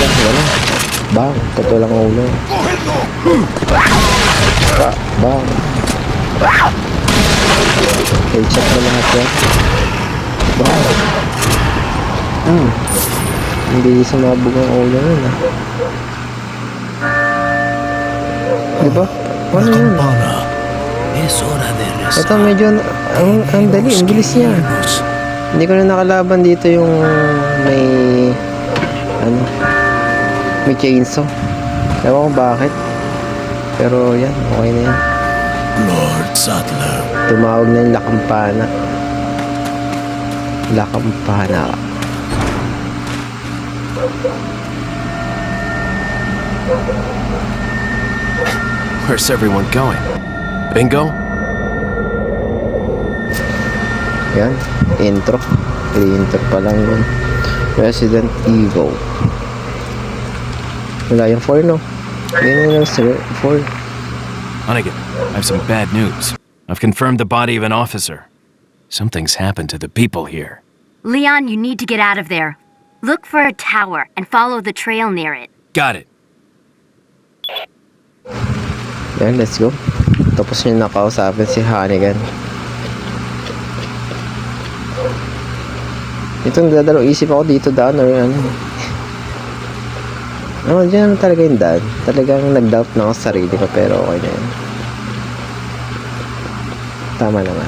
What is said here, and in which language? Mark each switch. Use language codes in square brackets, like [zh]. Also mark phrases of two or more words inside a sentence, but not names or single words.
[tl] Wala. Bang. Totoo lang ulo. Bang. Headshot na lahat yan. Bang. Hindi sumabog ang ulo yun ah. Diba? Ano yun? [es] Es hora de [tl] Ito medyo ang dali. Ang bilis niya. Hindi ko na nakalaban dito yung may may chainsaw. Ewan ko bakit. Pero yan, okay na yan. Lord Sattler. Tumawag na yung Lakampana. Lakampana. [en] Where's everyone going? [tl] Bingo? Yan, intro. Intro pa lang yun. Resident Evil. Wala yung 4, no? Yan yung 4. [en] Hunnigan, I have some bad news. I've confirmed the body of an officer. Something's happened to the people here. Leon, you need to get out of there. Look for a tower and follow the trail near it. Got it. Yan, let's go. [tl] Tapos nyo nakausapin si Hunnigan. Ito nagdadalo isip ako dito daan or ano. Dyan naman talaga yung daan. Talagang nag-doubt na ako sa sarili ko pero okay na yun. Tama naman.